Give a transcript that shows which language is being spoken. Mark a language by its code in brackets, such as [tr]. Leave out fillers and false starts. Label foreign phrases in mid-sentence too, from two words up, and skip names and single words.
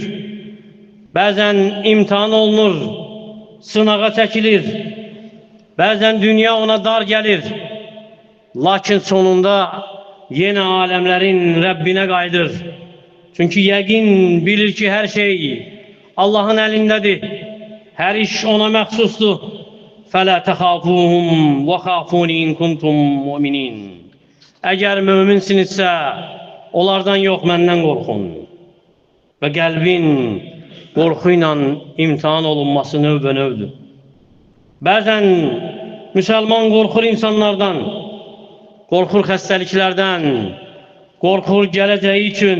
[az] Bəzən imtihan olunur, sınağa çəkilir. Bəzən dünya ona dar gəlir. Lakin sonunda yenə aləmlərin Rəbbinə qayıdır. Çünki yəqin bilir ki, hər şey Allahın əlindədir. Hər iş ona məxsusdur. [ar] فَلَا تَخَافُوهُمْ وَخَافُونِ إِنْ كُنْتُمْ مُؤْمِنِينَ. [az] Əgər möminsinizsə, onlardan yox, məndən qorxun. Və qəlbin qorxu ilə imtihan olunması növbə-növdür. Bəzən müsəlman qorxur insanlardan, qorxur xəstəliklərdən, qorxur gələcəyi üçün.